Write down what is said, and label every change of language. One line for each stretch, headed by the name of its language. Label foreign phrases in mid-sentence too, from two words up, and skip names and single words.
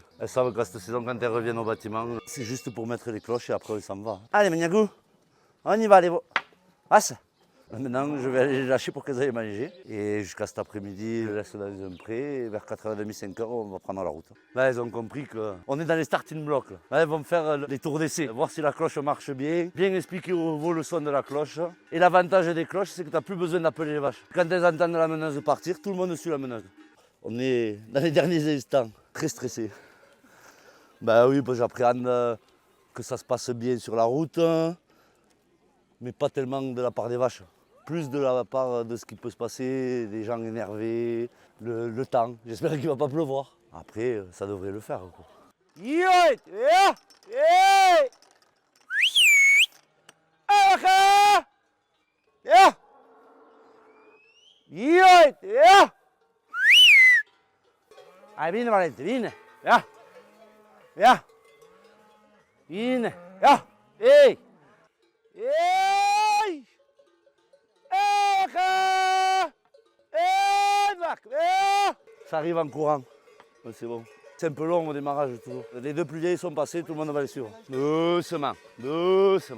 French: Elles savent qu'à cette saison, quand elles reviennent au bâtiment, c'est juste pour mettre les cloches et après on s'en va. Allez, Maniagou, on y va, les veaux. Passe. Maintenant, je vais aller les lâcher pour qu'elles aillent manger. Et jusqu'à cet après-midi, je les laisse dans un pré. Et vers 4h30, 5h, on va prendre la route. Là, elles ont compris qu'on est dans les
English: starting blocks.
French: Là, elles vont faire les tours d'essai, voir si la cloche marche bien. Bien expliquer aux veaux le son de la cloche. Et l'avantage des cloches, c'est que tu n'as plus besoin d'appeler les vaches. Quand elles entendent la meneuse partir, tout le monde suit la meneuse. On est dans les derniers instants, très stressé. Ben oui, j'appréhende que ça se passe bien sur la route, mais pas tellement de la part des vaches. Plus de la part de ce qui peut se passer, des gens énervés, le temps. J'espère qu'il ne va pas pleuvoir. Après, ça devrait le faire.
Italian: Ah, vieni Valente, vieni. Ja. Ja. Vieni. Ja. Hey.
French: Hey. Ça arrive en courant. C'est bon. C'est un peu long au démarrage toujours. Les deux plus vieilles sont passées, tout le monde va les suivre. Doucement, doucement.